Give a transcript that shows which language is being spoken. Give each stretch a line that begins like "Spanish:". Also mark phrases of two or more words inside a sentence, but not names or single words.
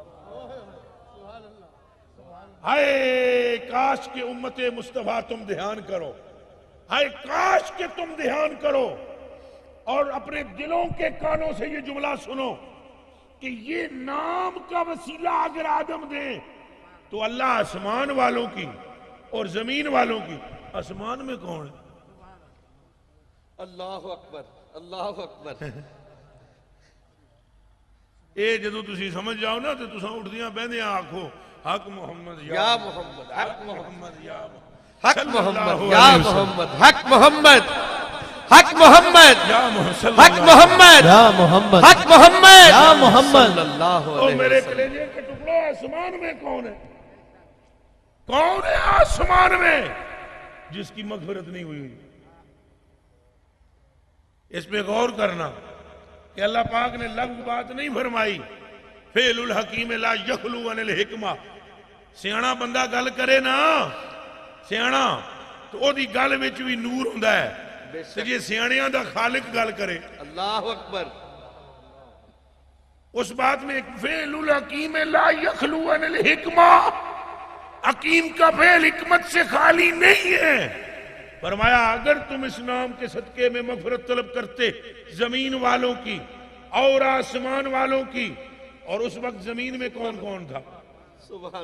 Urdu: ہائے کاش کہ امت مصطفیٰ تم دھیان کرو، ہائے کاش کہ تم دھیان کرو اور اپنے دلوں کے کانوں سے یہ جملہ سنو کہ یہ نام کا وسیلہ اگر آدم دیں تو اللہ آسمان والوں کی اور زمین والوں کی. آسمان میں کون ہے؟
Arabic: اللہ اکبر اللہ اکبر.
Punjabi: اے جدو تسی سمجھ جاؤ نا تو تساں اٹھدیاں بہندیاں آکھو
Arabic: حق محمد یا محمد، حق محمد یا محمد، حق صلی محمد اللہ یا علیہ وسلم. محمد، حق محمد، حق محمد، یا محمد صلی حق اللہ علیہ محمد، یا محمد حق محمد یا محمد. صلی اللہ وسلم. او علیہ
Urdu: میرے
Arabic: وسلم.
Urdu: کلیجے کے ٹکڑوں، آسمان میں کون ہے؟ کون ہے آسمان میں جس کی مغفرت نہیں ہوئی؟ اس پہ غور کرنا کہ اللہ پاک نے لغو بات نہیں فرمائی.
Arabic: فعل الحکیم لا یخلو عن الحکمہ.
Punjabi: سیانا بندہ گل کرے نا، سیانا تو او دی گل وچ بھی نور ہوندا ہے. تے جے سیانیاں دا خالق گل کرے
Arabic: اللہ اکبر.
Urdu: اس بات میں
Arabic: فعل الحکیم لا یخلو عن الحکمہ،
Urdu: حکیم کا فعل حکمت سے خالی نہیں ہے. فرمایا اگر تم اس نام کے صدقے میں مغفرت طلب کرتے زمین والوں کی اور آسمان والوں کی، اور اس وقت زمین میں کون کون تھا
Arabic: سبحان